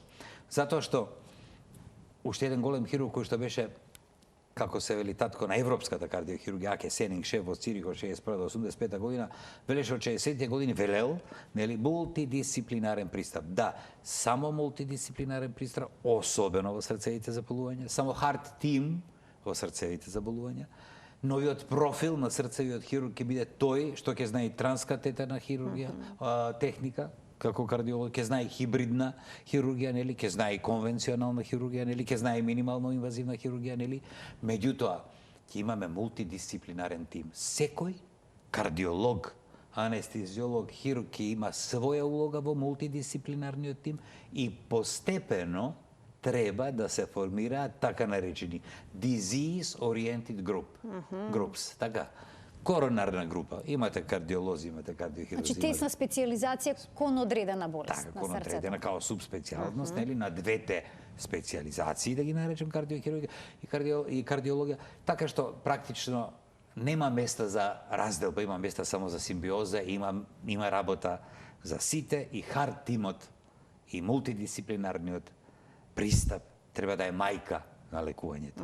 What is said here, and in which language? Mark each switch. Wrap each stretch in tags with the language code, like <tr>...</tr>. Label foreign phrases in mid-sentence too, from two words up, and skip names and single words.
<mk>Затоа што уште еден голем хирург кој што беше, како се вели, татко на европската кардиохирургија, Аке Сенинг, шеф од Цирих од 61 до 85 година, велеше од 60 години велел, нели, мултидисциплинарен пристап. Да, само мултидисциплинарен пристап, особено во срцевите заболувања, само</mk> <en>hard team</en> <mk>во срцевите заболувања. Новиот профил на срцевиот хирург ќе биде тој што ќе знае транскатетерна хирургија, техника, како кардиолог, ќе знае хибридна хирургија, нели, ќе знае конвенционална хирургија, нели, ќе знае минимално инвазивна хирургија, нели. Меѓутоа, ќе имаме мултидисциплинарен тим. Секој кардиолог, анестезиолог, хирург ќе има своја улога во мултидисциплинарниот тим и постепено треба да се формираат така наречени</mk> <en>disease-oriented groups,</en> <mk>така. Коронарна група. Имате кардиолози, имате кардиохирурзи. Значи тесна специализација кон одредена болест така, на кон срцето. одредена као субспецијалност, нели, на двете специализации, да ги наречем кардиохирургија и кардиологија, така што практично нема места за разделба, има места само за симбиоза, има работа за сите и хард тимот и мултидисциплинарниот пристап треба да е мајка на лекувањето.</mk>